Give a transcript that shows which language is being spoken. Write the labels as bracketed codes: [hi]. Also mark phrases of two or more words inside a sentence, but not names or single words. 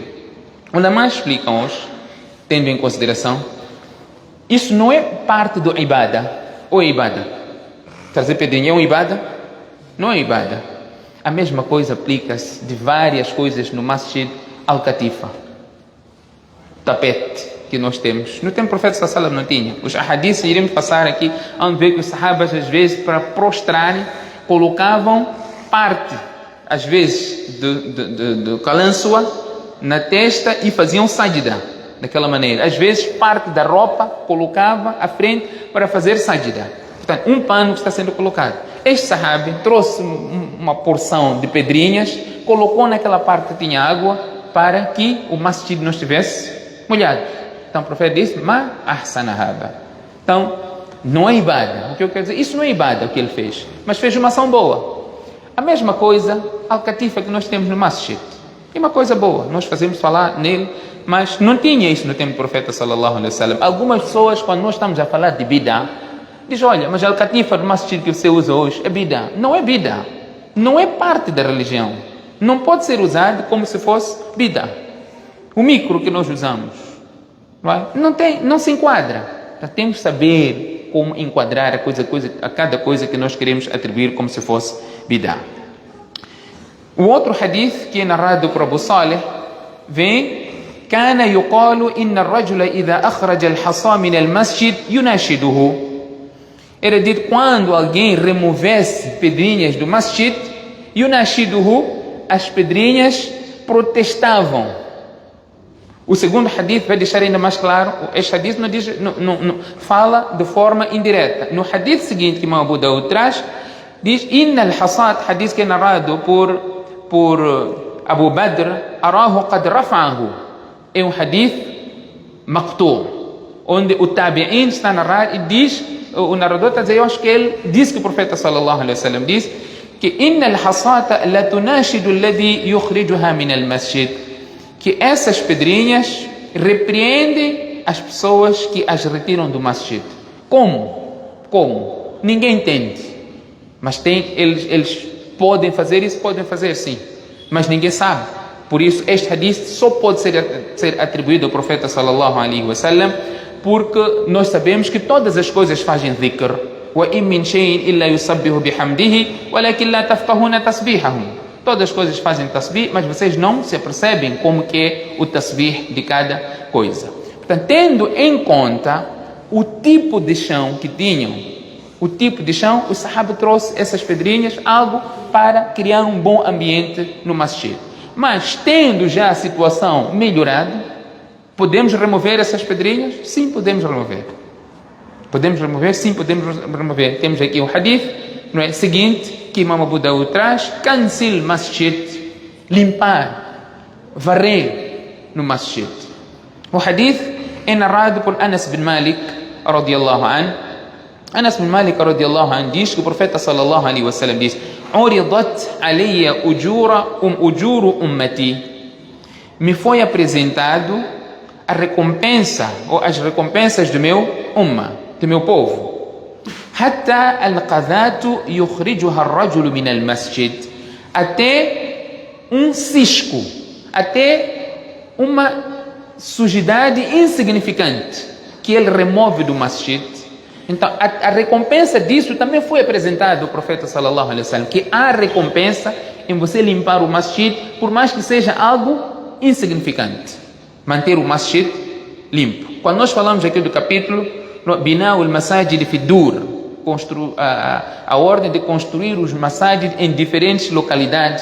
[pt] Onde mais explicam hoje, tendo em consideração, isso não é parte do ibadah. ou é ibada? Trazer pedrinha é uma ibada? Não é ibada. A mesma coisa aplica-se de várias coisas no [ar] مسجد القطيفة. [pt] Tapete que nós temos. No tempo do profeta [ar] صلى الله عليه وسلم [pt] não tinha. Os ahadiths iremos passar aqui, onde ver que os sahabas, às vezes, para prostrarem, colocavam parte, às vezes, do calãçoa na testa e faziam sajda, daquela maneira. Às vezes, parte da roupa colocava à frente para fazer sajda. Portanto, um pano que está sendo colocado. Este sahabi trouxe uma porção de pedrinhas, colocou naquela parte que tinha água, para que o masjid não estivesse molhado. Então o profeta disse, [ar] ما أحسن هذا. [pt] Então, não é ibada. O que eu quero dizer? Isso não é ibada o que ele fez, mas fez uma ação boa. A mesma coisa, al-katifa que nós temos no masjid. É uma coisa boa, nós fazemos falar nele, mas não tinha isso no tempo do profeta [ar] صلى الله عليه وسلم. [pt] Algumas pessoas, quando nós estamos a falar de bid'ah, dizem, olha, mas a al-katifa do masjid que você usa hoje é bid'ah. Não é bid'ah. Não é parte da religião. Não pode ser usado como se fosse bid'ah. O micro que nós usamos, não se enquadra. Então, temos que saber como enquadrar a cada coisa que nós queremos atribuir como se fosse bid'ah. O outro hadith que é narrado por Abu Saleh vem [ar] كان يقال إن الرجل إذا أخرج الحصى من المسجد يناشده. [pt] Era dito quando alguém removesse pedrinhas do masjid, yunashiduhu, as pedrinhas protestavam. O segundo hadith vai deixar ainda mais claro. Este hadith não fala de forma indireta. No hadith seguinte que Imam Abu Daud traz, diz [ar] إن الحصى, [pt] hadith que é narrado por Abu Badr, [ar] أراه قد رفعه. [pt] É um [ar] حديث مقطوع', [pt] onde o tabi'in está a narrar e diz, o narrador está a dizer, eu acho que ele diz que o profeta [ar] صلى الله عليه وسلم [pt] diz que [ar] إن الحصاة لتناشد الذي يخرجها من المسجد, [pt] que essas pedrinhas repreendem as pessoas que as retiram do masjid. Como? Ninguém entende. Mas eles podem fazer isso, podem fazer sim. Mas ninguém sabe. Por isso, este hadith só pode ser atribuído ao profeta [ar] صلى الله عليه وسلم, [pt] porque nós sabemos que todas as coisas fazem dhikr. [ar] وَإِن مِّن شَيْءٍ إِلَّا يُسَبِّحُ بِحَمْدِهِ وَلَكِنْ لَا تَفْقَهُونَ تَسْبِيحَهُم. [pt] Todas as coisas fazem tasbih, mas vocês não se apercebem como que é o tasbih de cada coisa. Portanto, tendo em conta o tipo de chão que tinham, o sahaba trouxe essas pedrinhas, algo para criar um bom ambiente no masjid. Mas, tendo já a situação melhorada, podemos remover essas pedrinhas? Sim, podemos remover. Podemos remover? Sim, podemos remover. Temos aqui o hadith, não é? Seguinte, que Imam Abu Daud traz, [ar] كنس المسجد, [pt] limpar, varrer no masjid. O hadith é narrado por Anas bin Malik [ar] رضي الله عنه. [pt] Anas bin Malik [ar] رضي الله عنه [pt] diz que o profeta [ar] صلى الله عليه وسلم [pt] diz: [ar] "عرضت علي أجور أمتي." [pt] Me foi apresentado a recompensa ou as recompensas do meu do meu povo. [ar] حتى القذاة يخرجها الرجل من المسجد, [pt] até um cisco, até uma sujidade insignificante que ele remove do masjid. Então a recompensa disso também foi apresentada ao profeta [ar] صلى الله عليه وسلم, [pt] que há recompensa em você limpar o masjid, por mais que seja algo insignificante, manter o masjid limpo. Quando nós falamos aqui do capítulo [ar] بناء المساجد في الدور, [pt] a ordem de construir os masajid em diferentes localidades.